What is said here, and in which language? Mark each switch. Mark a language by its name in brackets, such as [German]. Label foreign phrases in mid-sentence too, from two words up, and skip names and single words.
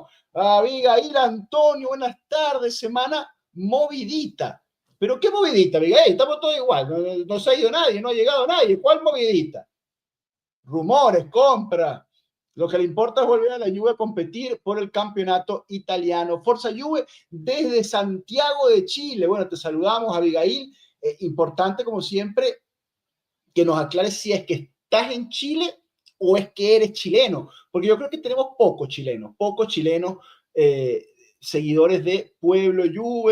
[Spanish] Abigail Antonio, buenas tardes, semana movidita. ¿Pero qué movidita, Abigail? Estamos todos igual, no se ha ido nadie, no ha llegado nadie. ¿Cuál movidita? Rumores, compra. Lo que le importa es volver a la Juve a competir por el campeonato italiano. Forza Juve desde Santiago de Chile. Bueno, te saludamos, Abigail. Importante, como siempre, que nos aclares si es que estás en Chile o es que eres chileno, porque yo creo que tenemos pocos chilenos seguidores de Pueblo Juve.